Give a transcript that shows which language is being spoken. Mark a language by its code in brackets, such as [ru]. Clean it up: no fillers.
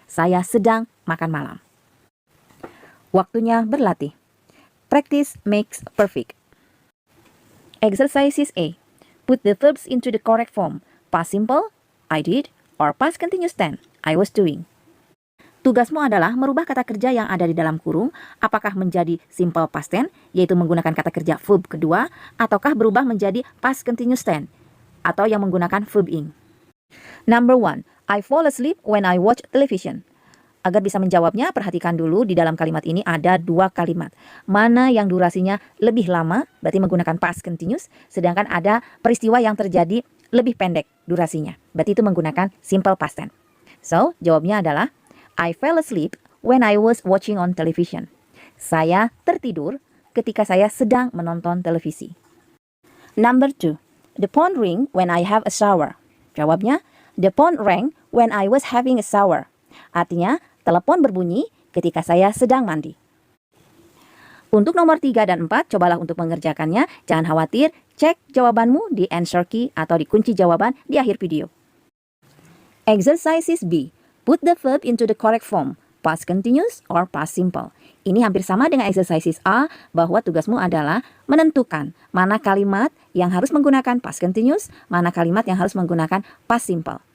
[id] Saya sedang makan malam. Waktunya berlatih. [en] Practice makes perfect. Exercises A. Put the verbs into the correct form. Past simple, I did, or past continuous tense, I was doing. [id] Tugasmu adalah merubah kata kerja yang ada di dalam kurung, apakah menjadi simple past tense, yaitu menggunakan kata kerja verb kedua, ataukah berubah menjadi past continuous tense, atau yang menggunakan verb ing. [en] Number 1. I fall asleep when I watch television. [id] Agar bisa menjawabnya, perhatikan dulu di dalam kalimat ini ada dua kalimat. Mana yang durasinya lebih lama, berarti menggunakan past continuous, sedangkan ada peristiwa yang terjadi lebih pendek durasinya, berarti itu menggunakan simple past tense. [en] So, [id] jawabnya adalah [en] I fell asleep when I was watching on television. [id] Saya tertidur ketika saya sedang menonton televisi. [en] Number 2. The phone ring when I have a shower. [id] Jawabnya, [en] the phone rang when I was having a shower. [id] Artinya, telepon berbunyi ketika saya sedang mandi. Untuk nomor 3 dan 4, cobalah untuk mengerjakannya. Jangan khawatir, cek jawabanmu di answer key atau di kunci jawaban di akhir video. [en] Exercises B. Put the verb into the correct form, past continuous or past simple. [id] Ini hampir sama dengan exercises A, bahwa tugasmu adalah menentukan mana kalimat yang harus menggunakan past continuous, mana kalimat yang harus menggunakan past simple.